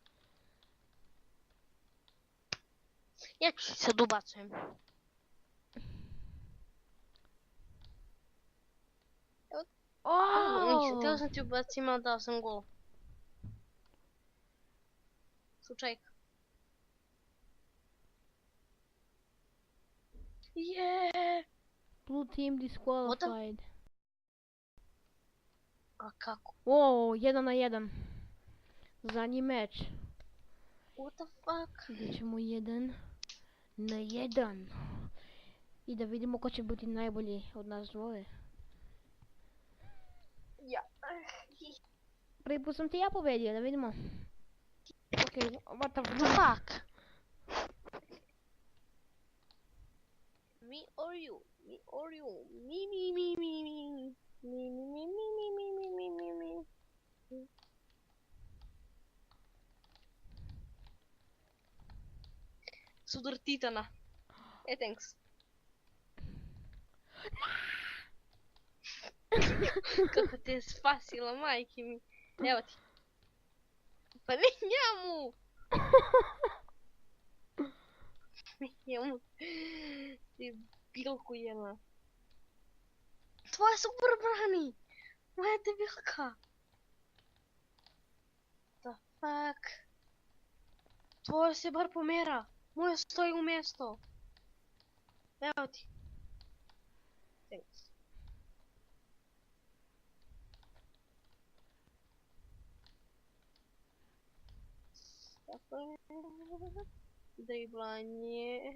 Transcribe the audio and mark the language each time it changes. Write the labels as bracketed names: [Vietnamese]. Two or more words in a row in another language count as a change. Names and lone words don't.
[Bosnian] Ja ću sad ubacujem. Nisam, htio sam ti ubacim, ali dao sam gol. Slučajka. Yeah! [English] Blue team disqualified. [Bosnian] A kako? O, 1-1. Zadnji meč. [English] What the fuck? [Bosnian] Gdje ćemo 1-1. I da vidimo ko će biti najbolji od nas dvoje. Ja. Prvi put sam ti ja pobedio, da vidimo. Okej, [English] what the Fuck! Me or you? Me or you? Me. Me. [Bosnian] Sudar Titana. Thanks. Kako te je spasila, majke mi. Evo ti. Pa ne njemu! Njemu. Ti bilku jedna. Tvoja super brani! Moja debilka! [English] The fuck? [Bosnian] Tvoja se bar pomera. Moja stoji u mjesto. Evo ti. Thanks. Driblanje.